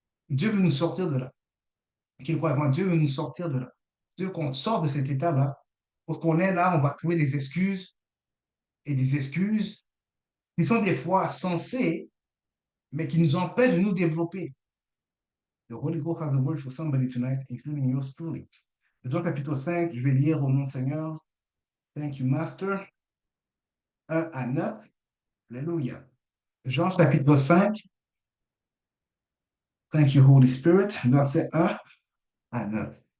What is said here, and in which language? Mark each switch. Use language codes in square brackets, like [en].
[fr] Dieu veut nous sortir de là. Qu'il croit vraiment, Dieu veut nous sortir de là. Dieu veut qu'on sorte de cet état-là. Pour qu'on est là, on va trouver des excuses et des excuses qui sont des fois sensées, mais qui nous empêchent de nous développer. [en] The Holy Ghost has a word for somebody tonight, including yours truly. [fr] Jean chapitre 5, je vais lire au nom du Seigneur. [en] Thank you, Master. [fr] 1 à 9. [en] Alléluia. [fr] Jean chapitre 5. [en] Thank you, Holy Spirit. [fr] Verset 1 à 9.